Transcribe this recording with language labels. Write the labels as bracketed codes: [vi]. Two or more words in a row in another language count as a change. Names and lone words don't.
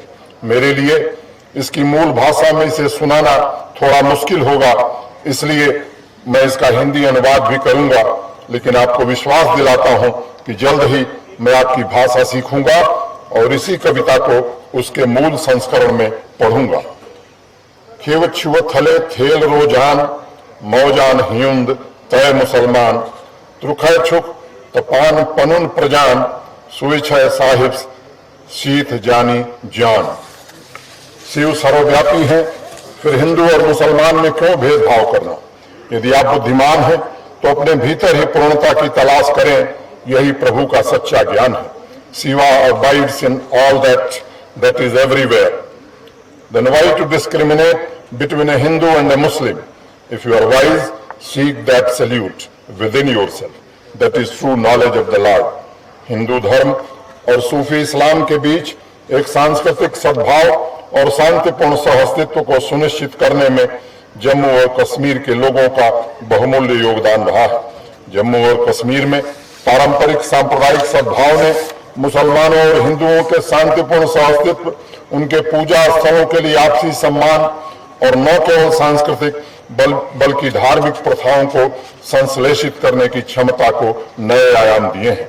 [hi] मेरे लिए इसकी मूल भाषा में इसे सुनाना थोड़ा मुश्किल होगा, इसलिए मैं इसका हिंदी अनुवाद भी करूंगा, लेकिन आपको विश्वास दिलाता हूं कि जल्द ही मैं आपकी भाषा सीखूंगा और इसी कविता को उसके मूल संस्करण में पढ़ूंगा। [ks] खेव छुवथले थेल रोजान मौजान हिंद तय मुसलमान त्रुखय छुक तपान पनुन प्रजान सुइछय साहिब शीत जानी जान। [hi] शिव सर्वव्यापी है, फिर हिंदू और मुसलमान में क्यों भेदभाव करना? यदि आप बुद्धिमान हैं तो अपने भीतर ही पूर्णता की तलाश करें, यही प्रभु का सच्चा ज्ञान है। [en] Shiva abides in all that is everywhere. Then why to discriminate between a Hindu and a Muslim? If you are wise, seek that salute within yourself. That is true knowledge of the Lord. [hi] हिंदू धर्म और सूफी इस्लाम के बीच एक सांस्कृतिक सद्भाव और शांतिपूर्ण सहअस्तित्व को सुनिश्चित करने में जम्मू और कश्मीर के लोगों का बहुमूल्य योगदान रहा है। जम्मू और कश्मीर में पारंपरिक सांप्रदायिक सद्भाव ने मुसलमानों और हिंदुओं के शांतिपूर्ण सहअस्तित्व, उनके पूजा स्थलों के लिए आपसी सम्मान और न केवल सांस्कृतिक बल्कि धार्मिक प्रथाओं को संश्लेषित करने की क्षमता को नए आयाम दिए हैं।